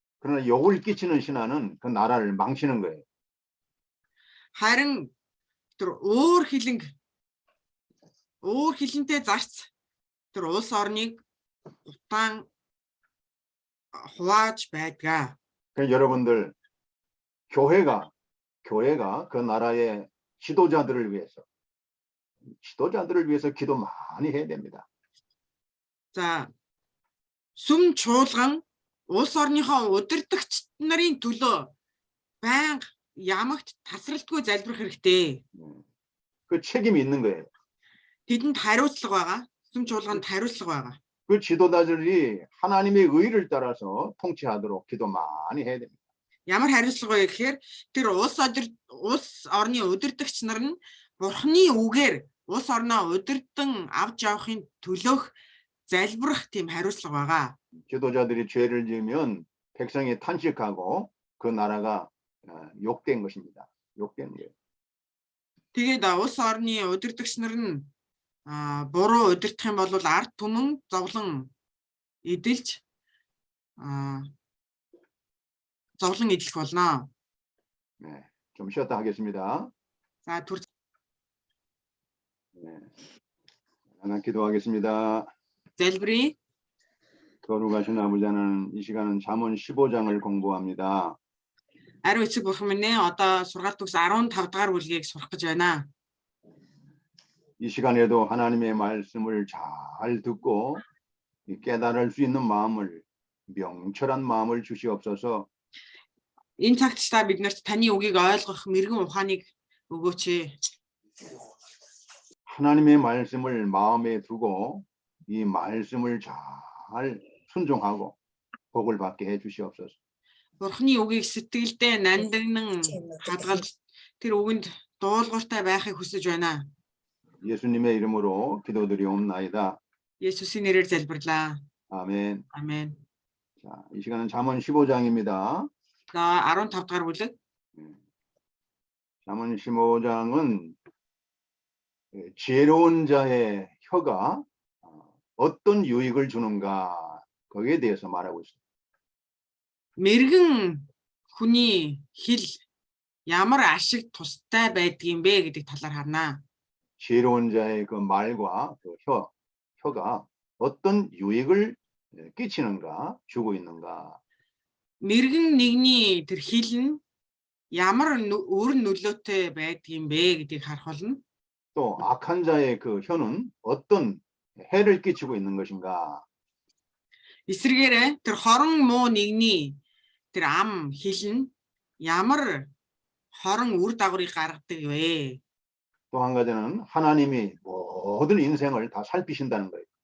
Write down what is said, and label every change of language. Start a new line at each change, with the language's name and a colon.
Korean: 그러나 욕을 끼치는 신하는 그 나라를 망치는 거예요.
Mongolian: Харин тэр уур хилэнтэй зарц тэр улс орныг утаан хувааж байдаг.
Korean: 그래서 여러분들 교회가 그 나라의 지도자들을 위해서 기도 많이 해야 됩니다.
Mongolian: За сүм чуулган улс орныхоо удирдагч нарын төлөө байнга ямагт тасралтгүй залбирах хэрэгтэй.
Korean: 그 책임이 있는 거예요.
Mongolian: Тэдэнд хариуцлага байгаа. Сүм чуулганд хариуцлага байгаа.
Korean: 그 지도자들이 하나님의 의를 따라서 통치하도록 기도 많이 해야 됩니다.
Mongolian: Ямар хариуцлага вэ гэхээр тэр улс орны удирдагч нар нь бурхны үгээр улс орноо удирдан авч явахын төлөөх залбирах тийм хариуцлага байгаа.
Korean: 지도자들이 죄를 지으면 백성이 탄식하고 그 나라가 욕된 것입니다. 욕된 거예요.
Mongolian: Тэгээд улс орны удирдагч нар нь буруу удирдах юм бол ард түмэн зовлон эдэлж зовлон эдэлэх болно.
Korean: 네, 좀 쉬었다 하겠습니다.
Mongolian: За түр
Korean: 네, 하나 기도하겠습니다.
Mongolian: залбирая.
Korean: 거룩하신 아버지 하나님, 이 시간은 잠언 15장을 공부합니다.
Mongolian: Ариун эцэг бурхан минь ээ, одоо сургаалт төгс 15 дахь бүлгийг сурах гэж байна.
Korean: 이 시간에도 하나님의 말씀을 잘 듣고 깨달을 수 있는 마음을, 명철한 마음을 주시옵소서.
Mongolian: Энэ цагт ч та биднэрт таны үгийг ойлгох мэрэгэн ухааныг өгөөч.
Korean: 하나님의 말씀을 마음에 두고 이 말씀을 잘 순종하고 복을 받게 해 주시옵소서.
Mongolian: Бурханы үгийг сэтгэлдээ нандинан хадгалж тэр үгэнд дуулууртай байхыг хүсэж байна.
Korean: 예수님의 이름으로 기도드리옵나이다.
Mongolian: 예수스의 нэрээр залбирлаа.
Korean: 아멘. 아멘. 자, 이 시간은 잠언 15장입니다.
Mongolian: За 15 дахь бүлэг.
Korean: 잠언 15장은 지혜로운 자의 혀가 어떤 유익을 주는가 거기에 대해서 말하고 있습니다.
Mongolian: Мэргэн хүний хэл ямар ашиг тустай байдгийм бэ гэдэг талаар харнаа.
Korean: 지혜로운 자의 그 말과 그 혀가 어떤 유익을 끼치는가 주고 있는가.
Mongolian: Мэргэн нэгний тэр хэл нь ямар өөр нөлөөтэй байдгийм бэ гэдгийг харах болно.
Korean: 또 악한 자의 그 혀는 어떤 해를 끼치고 있는 것인가.
Mongolian: Эсвэргээрээ тэр хорон муу нэгний тэр ам хэл нь ямар хорон үр дагаврыг гаргадаг вэ?
Korean: 또 한 가지는 하나님이 모든 인생을 다 살피신다는 거예요.